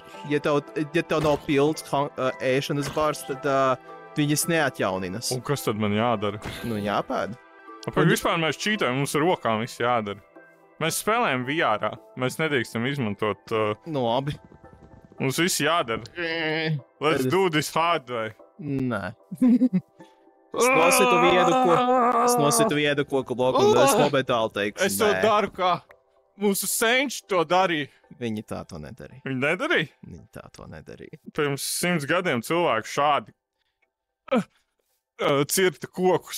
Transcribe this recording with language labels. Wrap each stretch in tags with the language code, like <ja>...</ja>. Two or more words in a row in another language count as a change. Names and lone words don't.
<lv>Ja tev nav pilns ēšanas bars, tad viņas neatjauninas. Un kas tad man jādara? Nu, jāpēd. Vispār mēs čītojam, mums ar rokām viss jādara. Mēs spēlējam VR-ā. Mēs nedrīkstam izmantot... Nu, labi. Mums viss jādara.</lv> <en>Let's do this hard way.</en> <lv>Nē. Es nositu vienu koku bloku un es nobetāli teikšu. Es to daru kā mūsu senči to darīja. Viņi tā to nedarīja. Viņi nedarīja? Viņi tā to nedarīja. Pirms 100 gadiem cilvēki šādi cirta kokus.</lv>